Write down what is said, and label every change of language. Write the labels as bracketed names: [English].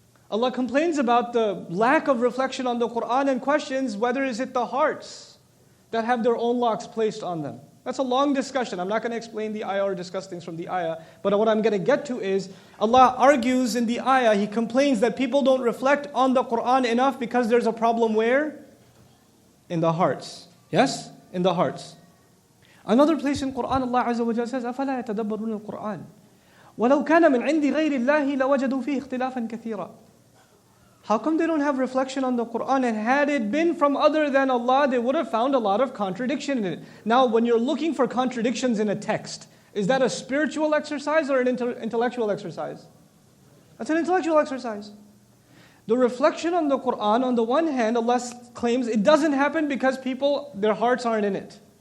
[English] Allah complains about the lack of reflection on the Quran and questions whether is it the hearts that have their own locks placed on them. That's a long discussion. I'm not going to explain the ayah or discuss things from the ayah. But what I'm going to get to is, Allah argues in the ayah, He complains that people don't reflect on the Quran enough because there's a problem where? In the hearts. Yes? In the hearts. Another place in Quran, Allah Azza wa Jalla says, [Arabic] أَفَلَا يَتَدَبَّرُونَ الْقُرْآنَ وَلَوْ كَانَ مِنْ عِنْدِ غَيْرِ اللَّهِ لَوَجَدُوا فِيهِ اخْتِلَافًا كَثِيرًا. [English] How come they don't have reflection on the Quran? And had it been from other than Allah, they would have found a lot of contradiction in it. Now, when you're looking for contradictions in a text, is that a spiritual exercise or an intellectual exercise? That's an intellectual exercise. The reflection on the Quran, on the one hand, Allah claims it doesn't happen because people, their hearts aren't in it.